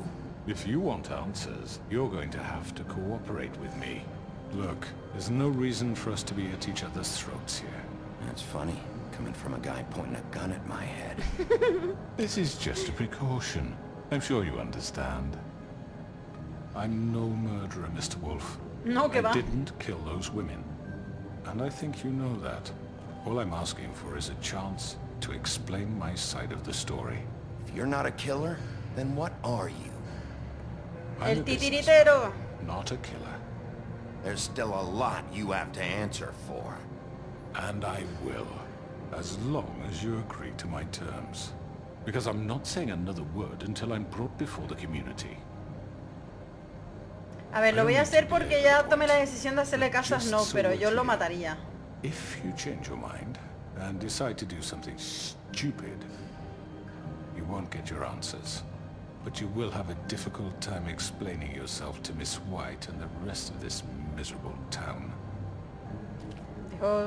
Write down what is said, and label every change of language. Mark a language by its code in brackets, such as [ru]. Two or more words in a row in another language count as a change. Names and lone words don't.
[en] If you want answers, you're going to have to cooperate with me. Look, there's no reason for us to be at each other's throats here. That's funny, coming from a guy pointing a gun at my head. This is just a precaution. I'm sure you understand. I'm no murderer, Mr. Wolf. [es] No, que va. [en] I didn't kill those women. And I think you know that. All I'm asking for is a chance to explain my side of the story. If you're not a killer, then what are you? I'm [es] El [en] a businessman, [es] titiritero. [en] not a killer. There's still a lot you have to answer for. And I will, as long as you agree to my terms. Because I'm not saying another word until I'm brought before the community. [es] A ver, lo voy a hacer porque ya tomé la decisión de hacerle caso a Snow, pero yo lo mataría. [en] If you change your mind and decide to do something stupid, you won't get your answers. But you will have a difficult time explaining yourself to Miss White and the rest of this miserable town. [es] Dijo,